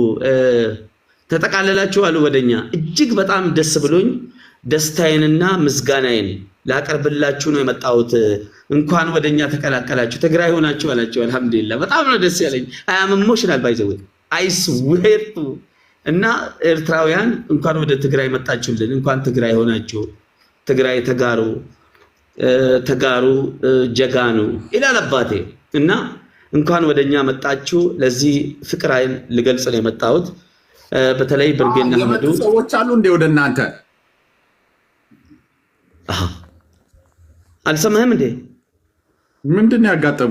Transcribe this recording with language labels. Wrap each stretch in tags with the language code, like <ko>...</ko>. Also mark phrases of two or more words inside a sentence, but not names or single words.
<am>ተጠቃለላችሁ አሉ ወደኛ። እጅግ በጣም ደስ ብሎኝ ደስታዬንና ምስጋናዬን ላቀርብላችሁ ነው የመጣሁት። እንኳን ወደኛ ተቀላቀላችሁ ትግራይ ሆናችሁ አላችሁ። አልহামዱሊላህ በጣም ነው ደስ ያለኝ።</am> <en>I am emotional by the way I swear to</en> <am>እና ኤርትራውያን እንኳን ወደ ትግራይ መጣችሁልን፣ እንኳን ትግራይ ሆናችሁ። ትግራይ</am> <ti>ተጋሩ ጀጋኑ</ti> <am>ይላል አባቴ እና እንኳን ወደኛ መጣችሁ። ለዚህ ፍቅር አይል ልገልጽ ነው የመጣሁት። በተለይ ብርጌና ሐመዱ ሰዎች አሉ እንደ ወደ እናንተ አልሰማህም እንዴ? ምንድን ያጋጠሙ?</am>